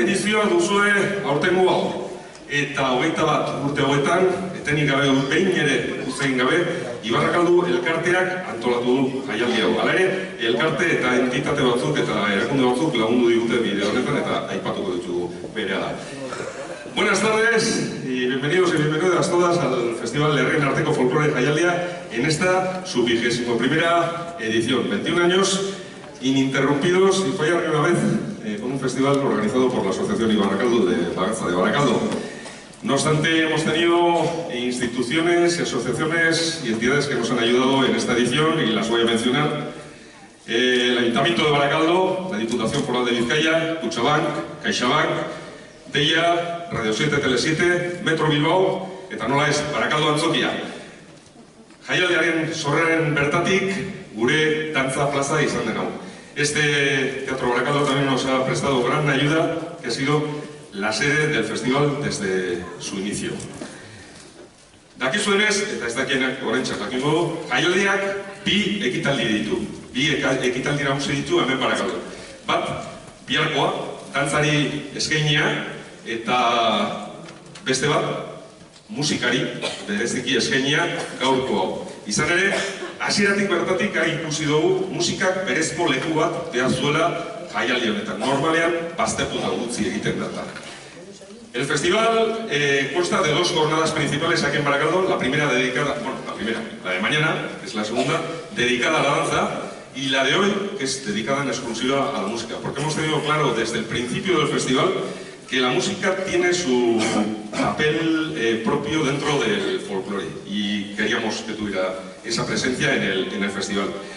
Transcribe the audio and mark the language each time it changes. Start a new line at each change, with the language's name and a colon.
Basque: edizioa duzue aurtengo hau. Eta 21 urte hauetan, etenik gabe behin ere uzein gabe, Ibarrakaldu elkarteak antolatu du jaialdi hau. Hala ere, elkarte eta entitate batzuk eta erakunde batzuk lagundu digute bideo honetan eta aipatuko ditugu berehala.
Spanish: Buenas tardes y bienvenidos y bienvenidas todas al Festival Herrien Arteko Folklore Jaialdia en esta su 21ª edición. 21 años ininterrumpidos y fallar una vez con un festival organizado por la Asociación Ibarrakaldu de Bagatza de Barakaldo. No obstante, hemos tenido instituciones, asociaciones y entidades que nos han ayudado en esta edición y las voy a mencionar. El Ayuntamiento de Barakaldo, la Diputación Foral de Vizcaya, Kutxabank, CaixaBank, Deia, Radio 7, Tele 7, Metro Bilbao,
Basque: eta nola ez,
Spanish: Barakaldo Antzokia.
Basque: Jaialdiaren sorreren bertatik, gure dantza plaza izan den hau.
Spanish: Este Teatro Barakaldo también nos ha prestado gran ayuda, que ha sido la sede del festival desde su inicio.
Basque: Dakizuenez, eta ez dakienak oraintxe jakingo, jaialdiak bi ekitaldi ditu. Bi ekitaldi nagusi ditu hemen Barakaldo. Bat, biharkoa, dantzari eskainia, eta beste bat, musikari, bereziki eskainia, gaurko hau. Izan ere, hasieratik bertatik ikusi dugu musikak berezko leku bat behar zuela jaialdi honetan. Normalean, baztertuta utzi egiten data.
Spanish: El festival consta de dos jornadas principales aquí en Barakaldo. La primera dedicada, bueno, la de mañana, que es la segunda, dedicada a la danza, y la de hoy, que es dedicada en exclusiva a la música. Porque hemos tenido claro desde el principio del festival que la música tiene su papel propio dentro del folclore y queríamos que tuviera esa presencia en el festival.